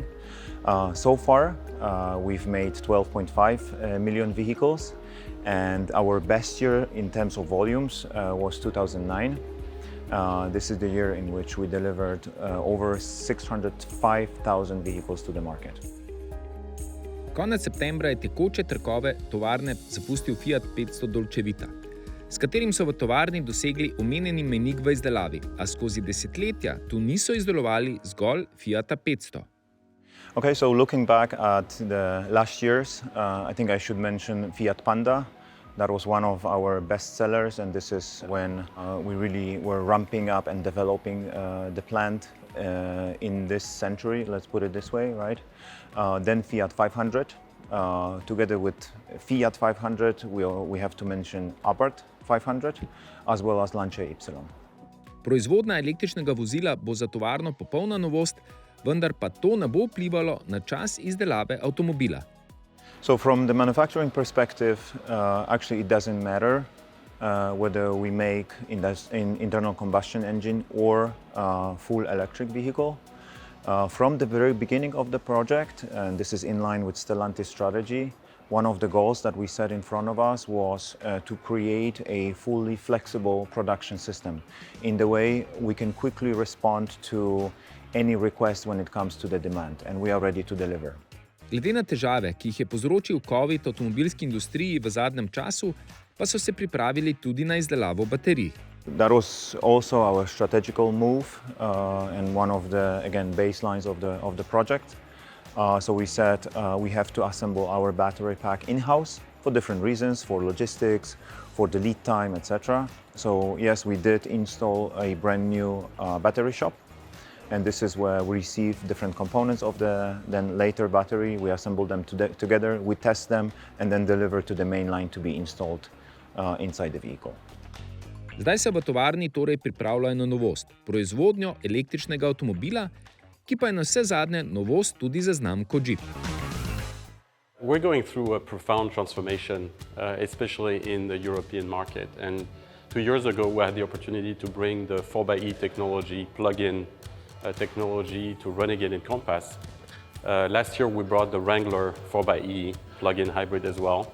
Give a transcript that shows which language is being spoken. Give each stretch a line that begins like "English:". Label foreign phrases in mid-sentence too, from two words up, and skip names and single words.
English: So far, we've made 12.5 million vehicles, and our best year in terms of volumes was 2009. This is the year in which we delivered over 605,000 vehicles to the market.
Slovenian: Konec septembra je tekoče trkove tovarne zapustil Fiat 500 Dolčevita, s katerim so v tovarni dosegli omenjeni mejnik v izdelavi, a skozi desetletja tu niso izdelovali zgolj Fiata 500.
English: Okay, so looking back at the last years, I think I should mention Fiat Panda. That was one of our best sellers, and this is when we really were ramping up and developing the plant in this century, let's put it this way, right? Then Fiat 500. Together with Fiat 500, we have to mention Avtor 500, as well as Lancia Y.
Slovenian: Proizvodnja električnega vozila bo za tovarno popolna novost, vendar pa to ne bo vplivalo na čas izdelave avtomobila.
English: So from the manufacturing perspective, actually it doesn't matter whether we make in internal combustion engine or full electric vehicle. From the very beginning of the project, and this is in line with Stellantis strategy, one of the goals that we set in front of us was to create a fully flexible production system. In the way we can quickly respond to any request when it comes to the demand, and we are ready to deliver.
Slovenian: Glede na težave, ki jih je povzročil COVID avtomobilski industriji v zadnjem času, pa so se pripravili tudi na izdelavo baterij.
English: That was also our strategical move and one of the, again, baselines of the project. So we said we have to assemble our battery pack in-house for different reasons, for logistics, for the lead time, etc. So yes, we did install a brand new battery shop. And this is where we receive different components of the then later battery. We assemble them together, we test them, and then deliver to the main line to be installed inside the vehicle.
Slovenian: Zdaj se v tovarni torej pripravljajo na novost, proizvodnjo električnega avtomobila, ki pa je navsezadnje novost tudi za znamko Jeep.
English: We're going through a profound transformation, especially in the European market. And 2 years ago, we had the opportunity to bring the 4xe technology, plug-in technology to run again in Compass. Last year we brought the Wrangler 4xe plug-in hybrid as well.